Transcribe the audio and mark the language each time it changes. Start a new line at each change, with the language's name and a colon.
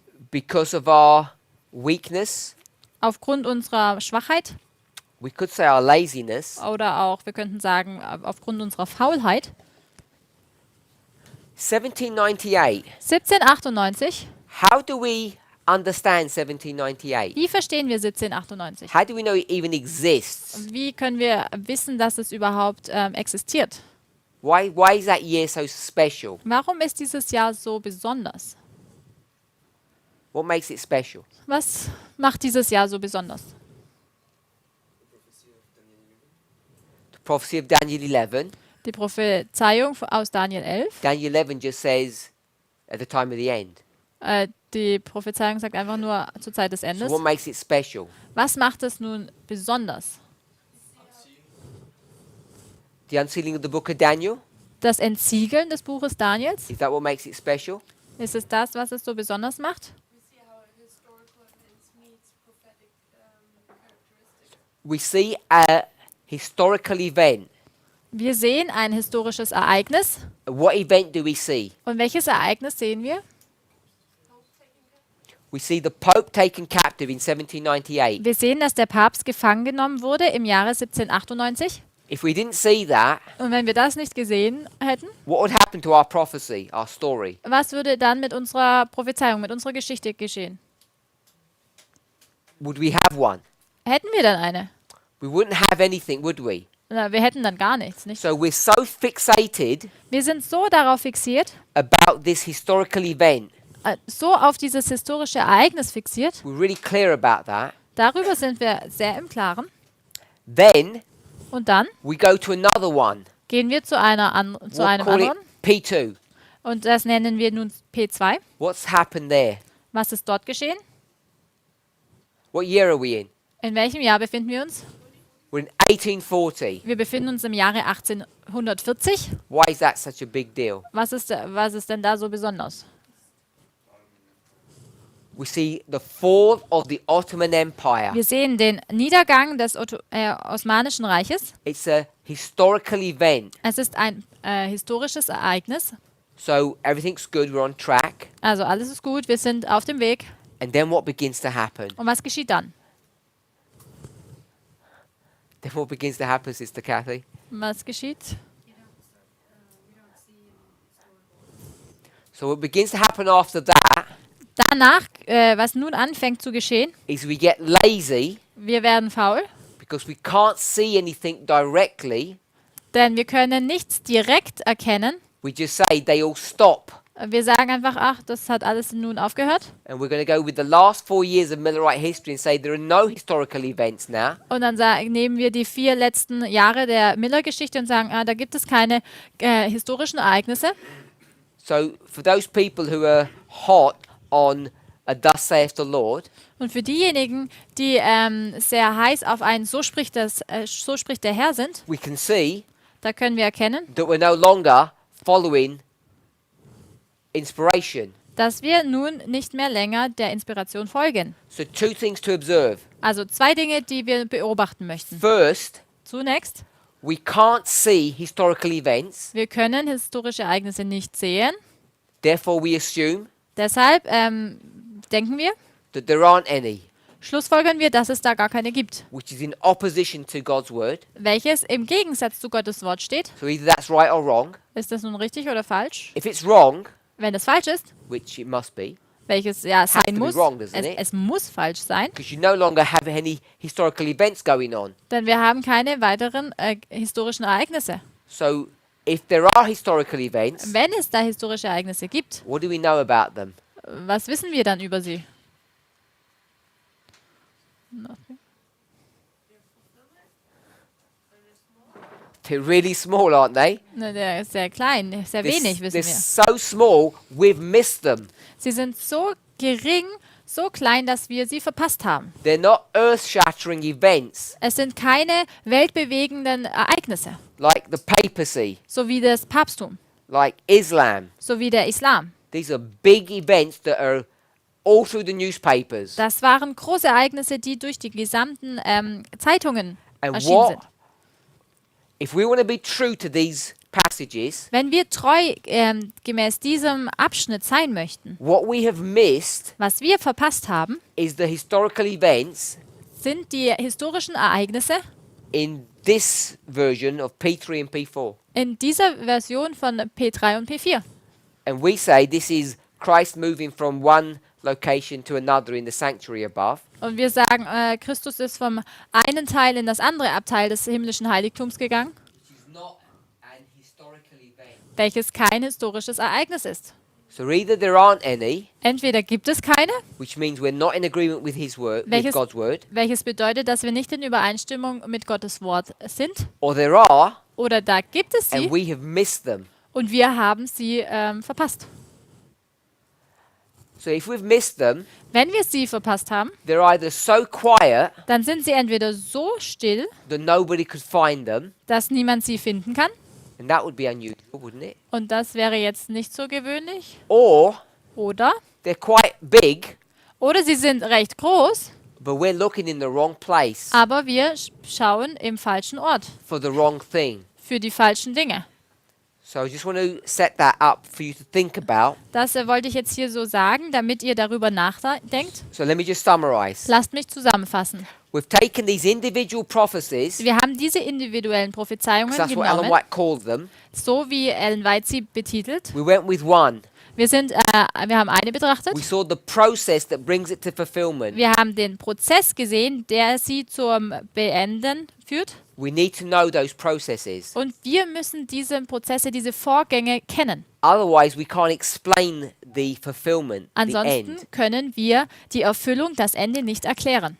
English: because of our weakness,
German: aufgrund unserer Schwachheit
English: we could say our laziness,
German: oder auch, wir könnten sagen, aufgrund unserer Faulheit.
English: 1798.
German: 1798,
English: How do we understand 1798?
German: wie verstehen wir 1798?
English: How do we know it even exists?
German: Wie können wir wissen, dass es überhaupt existiert?
English: Why is that year so special?
German: Warum ist dieses Jahr so besonders?
English: What makes it special?
German: Was macht dieses Jahr so besonders?
English: The prophecy of Daniel 11.
German: Die Prophezeiung aus Daniel 11.
English: Daniel 11 just says at the time of the end.
German: Die Prophezeiung sagt einfach nur zur Zeit des
English: So
German: Endes.
English: what makes it special?
German: Was macht es nun besonders?
English: The unsealing of the book of Daniel?
German: Das Entsiegeln des Buches Daniels?
English: Is that what makes it special?
German: Ist es das, was es so besonders macht?
English: We see how historical events meets prophetic characteristics. We see a historical event
German: Wir sehen ein historisches Ereignis.
English: And what event do we see?
German: Und welches Ereignis sehen wir?
English: We see the Pope taken captive in 1798.
German: Wir sehen, dass der Papst gefangen genommen wurde im Jahre 1798.
English: If we didn't see that,
German: Und wenn wir das nicht gesehen hätten,
English: what would happen to our prophecy, our story?
German: was würde dann mit unserer Prophezeiung, mit unserer Geschichte geschehen?
English: Would we have one?
German: Hätten wir dann eine?
English: We wouldn't have anything, would we?
German: Na, wir hätten dann gar nichts, nicht?
English: So we're so fixated
German: Wir sind so darauf fixiert,
English: about this historical event.
German: so auf dieses historische Ereignis fixiert.
English: We're really clear about that.
German: Darüber sind wir sehr im Klaren.
English: Then
German: Und dann
English: we go to another one.
German: gehen wir zu einem
English: We'll call it
German: anderen.
English: P2.
German: Und das nennen wir nun P2.
English: What's happened there?
German: Was ist dort geschehen?
English: What year are we in?
German: In welchem Jahr befinden wir uns?
English: We're in 1840.
German: Wir befinden uns im Jahre 1840.
English: Why is that such a big deal?
German: Was ist denn da so besonders?
English: We see the fall of the Ottoman Empire.
German: Wir sehen den Niedergang des Osmanischen Reiches.
English: It's a historical event.
German: Es ist ein historisches Ereignis.
English: So everything's good, we're on track.
German: Also alles ist gut, wir sind auf dem Weg.
English: And then what begins to happen?
German: Und was geschieht dann?
English: Then what begins to happen, Sister Kathy?
German: Was geschieht?
English: So what begins to happen after that
German: Danach, was nun anfängt zu geschehen,
English: is we get lazy
German: wir werden faul,
English: because we can't see anything directly.
German: denn wir können nichts direkt erkennen.
English: We just say they all stop.
German: Wir sagen einfach, ach, das hat alles nun aufgehört.
English: And we're going to go with the last 4 years of Millerite history and say there are no historical events now.
German: Und dann nehmen wir die 4 letzten Jahre der Miller-Geschichte und sagen, da gibt es keine historischen Ereignisse.
English: So for those people who are hot on a thus saith the Lord,
German: Und für diejenigen, die sehr heiß auf ein so spricht der Herr sind,
English: we can see
German: da können wir erkennen,
English: that we're no longer following inspiration.
German: dass wir nun nicht mehr länger der Inspiration folgen.
English: So 2 things to observe.
German: Also 2 Dinge, die wir beobachten möchten.
English: First,
German: Zunächst,
English: we can't see historical events,
German: wir können historische Ereignisse nicht sehen.
English: therefore we assume
German: Deshalb denken wir,
English: that there aren't any,
German: schlussfolgern wir, dass es da gar keine gibt.
English: which is in opposition to God's word.
German: Welches im Gegensatz zu Gottes Wort steht.
English: So either that's right or wrong.
German: Ist das nun richtig oder falsch?
English: If it's wrong,
German: Wenn es falsch ist,
English: which it must be,
German: welches ja
English: Has to
German: sein
English: be
German: muss,
English: wrong, doesn't it?
German: es muss falsch sein,
English: because you no longer have any historical events going on.
German: denn wir haben keine weiteren historischen Ereignisse.
English: So if there are historical events,
German: Wenn es da historische Ereignisse gibt,
English: what do we know about them?
German: was wissen wir dann über sie?
English: Nothing. They're really small, aren't they?
German: Na, der ist sehr klein, sehr wenig wissen
English: They're
German: wir.
English: so small, we've missed them.
German: Sie sind so gering, so klein, dass wir sie verpasst haben.
English: They're not earth-shattering events
German: Es sind keine weltbewegenden Ereignisse,
English: like the papacy,
German: so wie das Papsttum,
English: like Islam.
German: so wie der Islam.
English: These are big events that are all through the newspapers.
German: Das waren große Ereignisse, die durch die gesamten Zeitungen
English: And
German: erschienen sind.
English: if we want to be true to these passages,
German: Wenn wir treu gemäß diesem Abschnitt sein möchten,
English: what we have missed
German: was wir verpasst haben,
English: is the historical events
German: sind die historischen Ereignisse
English: in this version of P3 and P4.
German: in dieser Version von P3 und P4.
English: And we say this is Christ moving from one location to another in the sanctuary above.
German: Und wir sagen, Christus ist vom einen Teil in das andere Abteil des himmlischen Heiligtums gegangen,
English: Which is not an historical event.
German: welches kein historisches Ereignis ist.
English: So either there aren't any,
German: Entweder gibt es keine,
English: which means we're not in agreement with his word, with
German: Welches-
English: God's word,
German: welches bedeutet, dass wir nicht in Übereinstimmung mit Gottes Wort sind,
English: or there are,
German: oder da gibt es
English: and
German: sie
English: we have missed them.
German: und wir haben sie verpasst.
English: So if we've missed them,
German: Wenn wir sie verpasst haben,
English: they're either so quiet
German: dann sind sie entweder so still,
English: that nobody could find them,
German: dass niemand sie finden kann,
English: and that would be unusual, wouldn't it?
German: und das wäre jetzt nicht so gewöhnlich,
English: Or
German: oder
English: they're quite big,
German: sie sind recht groß,
English: but we're looking in the wrong place
German: aber wir schauen im falschen Ort
English: for the wrong thing.
German: für die falschen Dinge.
English: So I just want to set that up for you to think about.
German: Das wollte ich jetzt hier so sagen, damit ihr darüber nachdenkt.
English: So let me just summarize.
German: Lasst mich zusammenfassen.
English: We've taken these individual prophecies,
German: Wir haben diese individuellen Prophezeiungen
English: 'cause that's what Ellen
German: genommen,
English: White called them.
German: so wie Ellen White sie betitelt.
English: We went with one.
German: Wir haben eine betrachtet.
English: We saw the process that brings it to fulfillment.
German: Wir haben den Prozess gesehen, der sie zum Beenden führt.
English: We need to know those processes.
German: Und wir müssen diese Prozesse, diese Vorgänge kennen.
English: Otherwise, we can't explain the fulfillment, the
German: Ansonsten
English: end.
German: können wir die Erfüllung, das Ende nicht erklären.